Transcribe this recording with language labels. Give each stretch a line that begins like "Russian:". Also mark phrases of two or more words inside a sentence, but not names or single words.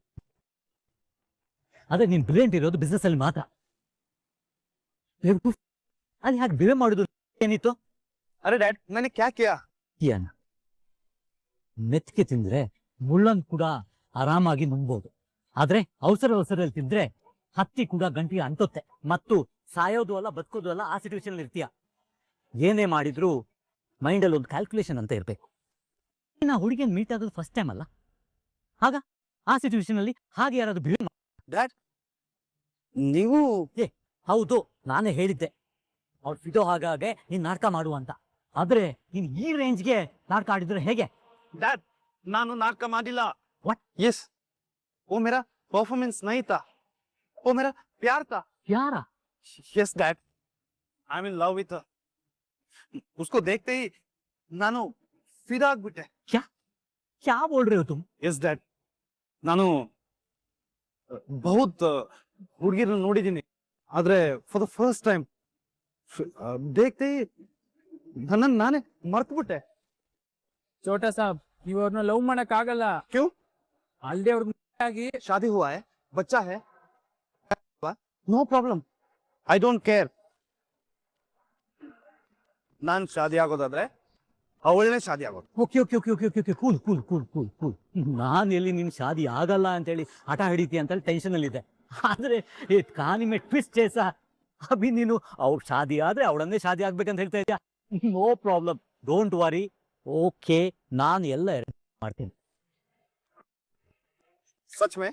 Kannada: ಅದೇ ನೀನ್ ಬ್ರಿಲಿಯಂಟ್ ಇರೋದು ಬಿಸ್ನೆಸ್ ಅಲ್ಲಿ ಮಾತ್ರ. ಅದು ಯಾಕೆ ಬಿವೆ ಮಾಡುದು ಏನಿತ್ತು? ಅರೆ ಡ್ಯಾಡ್,
Hindi: मैंने क्या किया?
Kannada: ಏನ ಮೆತ್ಕೆ ತಿಂದ್ರೆ ಮುಳ್ಳನ್ ಕೂಡ ಆರಾಮಾಗಿ ನುಂಗ್ಬೋದು, ಆದ್ರೆ ಅವಸರದಲ್ಲಿ ತಿಂದ್ರೆ ಹತ್ತಿ ಕೂಡ ಗಂಟಿಗೆ ಅಂತುತ್ತೆ. ಮತ್ತು ಸಾಯೋದು ಅಲ್ಲ ಬದುಕೋದು ಅಲ್ಲ, ಆ ಸಿಚುವೇಶನ್ ಇರ್ತೀಯ. ಏನೇ ಮಾಡಿದ್ರು ಮೈಂಡಲ್ಲಿ ಒಂದು ಕ್ಯಾಲ್ಕುಲೇಷನ್ ಅಂತ ಇರ್ಬೇಕು. ನಾ ಹುಡುಗಿಯನ್ನು ಮೀಟ್ ಆಗೋದು
English: first time
Kannada: ಅಲ್ಲ, ಆಗ ಆ ಸಿಚುವೇಶನ್ ಅಲ್ಲಿ ಹಾಗೆ ಯಾರಾದ್ರೂ ಬಿಹೇವ್ ಡ್ಯಾಡ್, ನೀವು ಹೌದು, ನಾನೇ ಹೇಳಿದ್ದೆ ಅವ್ರು ಫಿಡೋ ಹಾಗೆ ನೀನ್ ನಾಟಕ ಮಾಡು ಅಂತ. ಆದ್ರೆ ನೀನ್ ಈ ರೇಂಜ್ಗೆ ನಾಟಕ ಆಡಿದ್ರೆ ಹೇಗೆ? ಡ್ಯಾಡ್, ನಾನು ನಾಟಕ ಮಾಡಿಲ್ಲ.
English: What?
Hindi: यस, वो मेरा परफॉर्मेंस नहीं था, वो मेरा प्यार था.
Kannada: ಯಾರ?
English: Yes dad, I am in love with her.
Hindi: उसको देखते ही
Kannada: ನಾನು ಫಿದಾ ಆಗ್ಬಿಟ್ಟೆ.
Hindi: क्या बोल ರहे हो तुम? ಎಸ್ ಡ್ಯಾಡ್, ನಾನು ಬಹುತ್ ಹುಡುಗಿರನ್ನ ನೋಡಿದ್ದೀನಿ, ಆದ್ರೆ
English: for the first time
Hindi: देखते ही ನನ್ನನ್ನು ನಾನೇ ಮರ್ತ್ಬಿಟ್ಟೆ. छोटा साब,
Kannada: ನೀವು ಅವ್ರನ್ನ ಲವ್ ಮಾಡಕ್ ಆಗಲ್ಲ.
Hindi: ಕ್ಯೂ?
Kannada: ಅಲ್ದೆ ಅವ್ರಿಗೆ
Hindi: शादी हुआ है, बच्चा है,
English: no problem, I don't care.
Kannada: ನಾನು ಶಾದಿ ಆಗೋದಾದ್ರೆ ಅವಳನ್ನೇ ಶಾದಿ ಆಗೋದು.
English: okay okay okay okay okay cool cool cool cool cool.
Kannada: ನಾನು ಎಲ್ಲಿ ನಿನ್ ಶಾದಿ ಆಗಲ್ಲ ಅಂತೇಳಿ ಹಠ ಹಿಡಿತಿ ಅಂತೇಳಿ ಟೆನ್ಷನ್ ಅಲ್ಲಿ ಇದೆ. ಆದ್ರೆ
Hindi: कहानी में ट्विस्ट जैसा अभी
Kannada: ನೀನು ಅವ್ರ ಶಾದಿ ಆದ್ರೆ ಅವಳನ್ನೇ ಶಾದಿ ಆಗ್ಬೇಕಂತ ಹೇಳ್ತಾ ಇದೆಯಾ?
English: No problem, don't worry. Okay, ನಾನು ಎಲ್ಲ ಮಾಡ್ತೀನಿ.
Hindi: सच में?